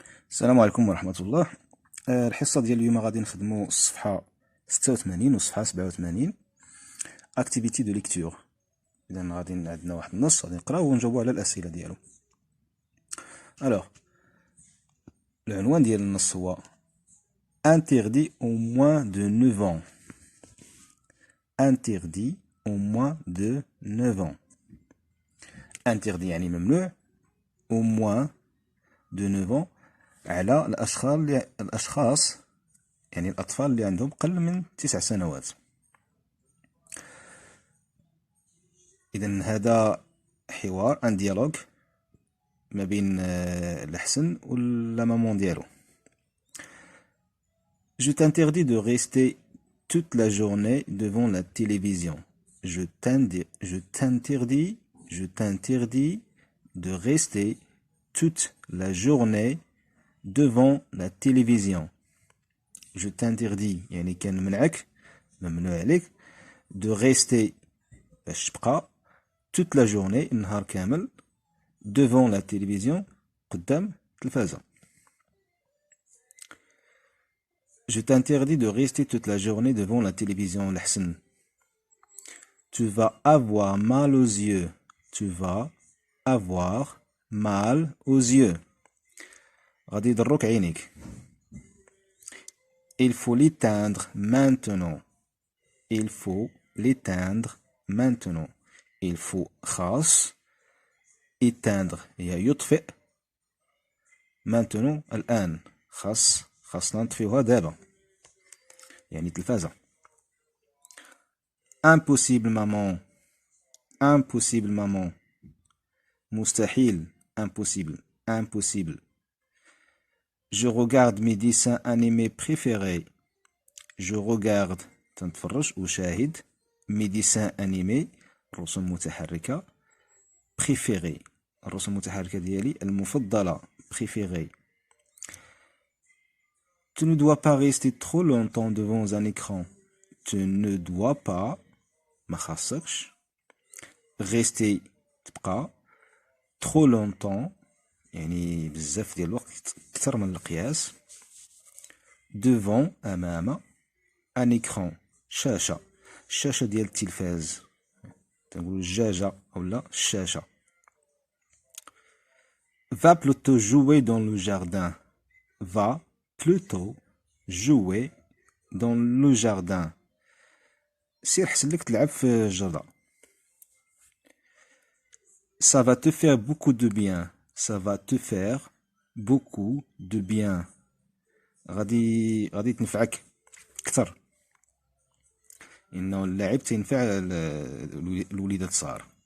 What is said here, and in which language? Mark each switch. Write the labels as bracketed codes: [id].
[ar] السلام عليكم ورحمة الله. الحصة ديال اليوم غادي نخدمو الصفحة 86 والصفحة 87 اكتيفيتي دو ليكتور. إذا غادي عندنا واحد النص غادي نقراو ونجاوبو على الأسئلة ديالو. ألوغ العنوان ديال النص هو [fr] interdit au moins de 9 ans. interdit au moins de 9 ans. [ar] interdit يعني ممنوع، [fr] au moins de 9 ans [ar] على الأشخاص يعني الأطفال اللي عندهم قل من 9 سنوات. إذن هذا حوار ان ديالوج ما بين الحسن والمامون ديالو. [fr] Je t'interdis de rester toute la journée devant la télévision. Je t'interdis de rester toute la journée devant la télévision. Je t'interdis [ar] يعني كنمنعك ممنوع عليك [fr] de rester [ar] باش تبقى [fr] toute la journée [ar] النهار كامل [fr] devant la télévision [ar] قدام التلفازة. [fr] Je t'interdis de rester toute la journée devant la télévision الحسن. Tu vas avoir mal aux yeux. Tu vas avoir mal aux yeux. [ar] غادي يضروك عينيك. [fr] Il faut l'éteindre maintenant. Il faut l'éteindre maintenant. Il faut [ar] خاص [fr] éteindre [ar] هي يطفئ [fr] maintenant [ar] الآن خاصنا نطفيوها دابا يعني تلفازة. [fr] Impossible maman. Impossible maman. [ar] مستحيل [fr] impossible. Je regarde mes dessins animés préférés. Je regarde [ar] تنتفرج وشاهد [fr] mes dessins animés [ar] رسوم متحركة [fr] préférés [ar] الرسوم المتحركة ديالي المفضلة [fr] préférés. Tu ne dois pas rester trop longtemps devant un écran. Tu ne dois pas [ar] ما خاصكش [fr] rester [ar] تبقى [fr] trop longtemps [ar] يعني بزاف ديال الوقت أكثر من القياس [fr] devant [ar] أمام [fr] un écran [ar] شاشة ديال التلفاز تنقولو الجاجة أولا الشاشة. [fr] Va plutôt jouer dans le jardin. Va plutôt jouer dans le jardin. [ar] سير حسنلك تلعب في الجردة. [fr] Ça va te faire beaucoup de bien. Ça va te faire beaucoup de bien. [ar] غادي تنفعك كثر. إنه اللعب تنفع الوليدات الصغار.